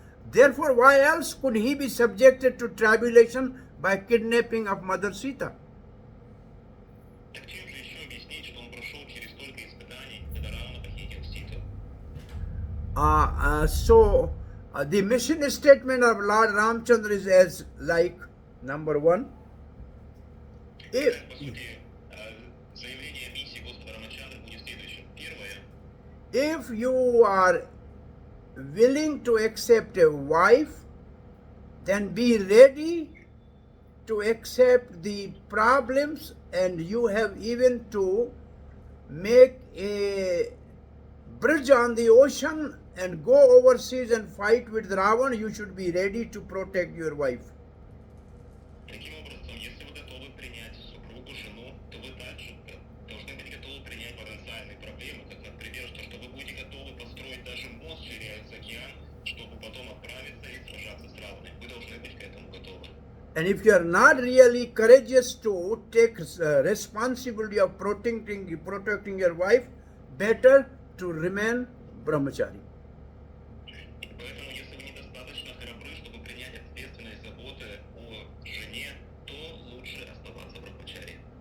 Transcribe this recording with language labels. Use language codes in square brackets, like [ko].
[en] Therefore, why else could He be subjected to tribulation by kidnapping of Mother Sita? [ru] Так чем же еще объяснить, что он прошел через столько испытаний, когда Равана похитил Ситу? [en] So, the mission statement of Lord Ramchandra is as like, number one, if, [ru] По сути, заявление миссии Господа Рамачандры будет следующим. Первое. [en] if you are willing to accept a wife, then be ready to accept the problems, and you have even to make a bridge on the ocean and go overseas and fight with Ravan. You should be ready to protect your wife. [ru] Таким образом, если вы готовы принять супругу, жену, то вы также должны быть готовы принять потенциальные проблемы, как, например, что вы будете готовы построить даже мост через океан, чтобы потом отправиться и сражаться с Раваной. Вы должны быть к этому готовы. [en] And if you are not really courageous to take responsibility of protecting your wife, better to remain brahmachari. [ru] Поэтому, если вы недостаточно храбры, чтобы принять ответственность заботы о жене, то лучше оставаться брахмачари.